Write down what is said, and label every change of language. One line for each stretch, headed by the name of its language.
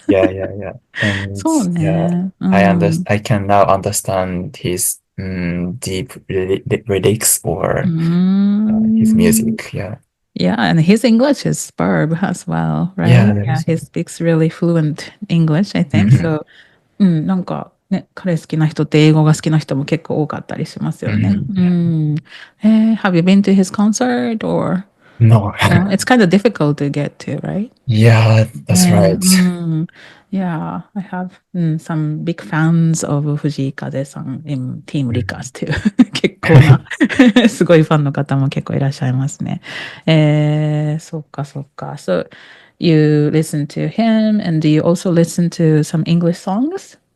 English: Yeah. And
Japanese: そうね。
English: I can now understand his deep lyrics or his music. Yeah, and his English is superb as well, right? Yeah, he speaks really fluent English, I think.
Japanese: So, なんかね、彼好きな人って英語が好きな人も結構多かったりしますよね。
English: Have you been to his concert or? No. It's kind of difficult to get to, right? Yeah, that's right. Yeah, I have some big fans of Fujikaze さん in Team Rika's too.
Japanese: 結構なすごいファンの方も結構いらっしゃいますね。そっか。
English: So you listen to him and do you also listen to some English songs?